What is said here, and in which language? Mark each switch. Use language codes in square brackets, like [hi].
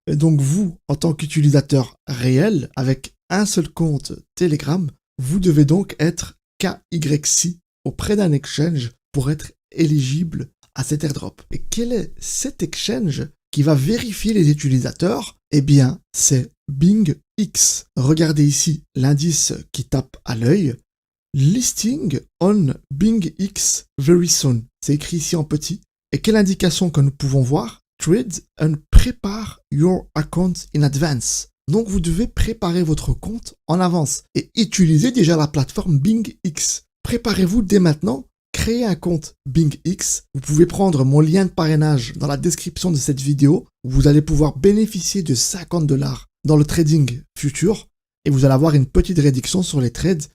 [fr] Et donc vous, en tant qu'utilisateur réel, avec un seul compte Telegram, vous devez donc être KYC auprès d'un exchange pour être éligible à cet airdrop. Et quel est cet exchange qui va vérifier les utilisateurs? Eh bien, c'est BingX. Regardez ici l'indice qui tape à l'œil. [en] Listing on BingX very soon. [fr] C'est écrit ici en petit. Et quelle indication que nous pouvons voir? [en] Trade and prepare your account in advance. [fr] Donc vous devez préparer votre compte en avance et utiliser déjà la plateforme BingX. Préparez-vous dès maintenant. Créez un compte BingX. Vous pouvez prendre mon lien de parrainage dans la description de cette vidéo où vous allez pouvoir bénéficier de 50 $ dans le trading futur et vous allez avoir une petite réduction sur les trades.